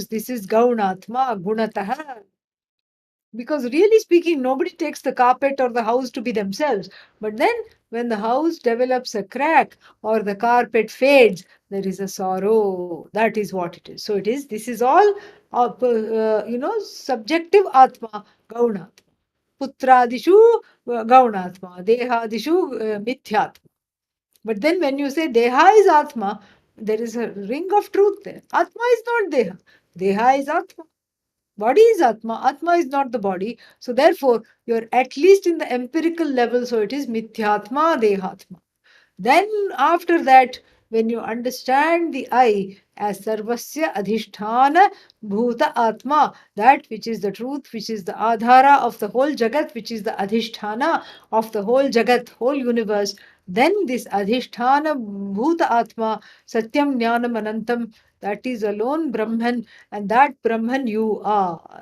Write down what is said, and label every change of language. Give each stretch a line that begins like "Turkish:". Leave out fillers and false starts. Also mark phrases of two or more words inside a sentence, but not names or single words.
English: This is
Sanskrit: गौणात्मा, गुणतः.
English: Because really speaking, nobody takes the carpet or the house to be themselves. But then, when the house develops a crack or the carpet fades, there is a sorrow. That is what it is. So it is. This is all, subjective atma, gaunatma.
Sanskrit: पुत्रादिषु गौणात्मा, देहादिषु मिथ्यात्मा.
English: But then, when you say deha is atma, there is a ring of truth there. Atma is not deha. Deha is Atma. Body is Atma. Atma is not the body. So therefore, you're at least in the empirical level. So it is
Sanskrit: मिथ्यात्मा, देहात्मा.
English: Then after that, when you understand the I as
Sanskrit: सर्वस्य अधिष्ठान भूत आत्मा,
English: that which is the truth, which is the Adhara of the whole Jagat, which is the Adhishthana of the whole Jagat, whole universe, then this
Sanskrit: अधिष्ठान भूत आत्मा, सत्यं ज्ञानम् अनन्तम्,
English: that is alone Brahman, and that Brahman you are.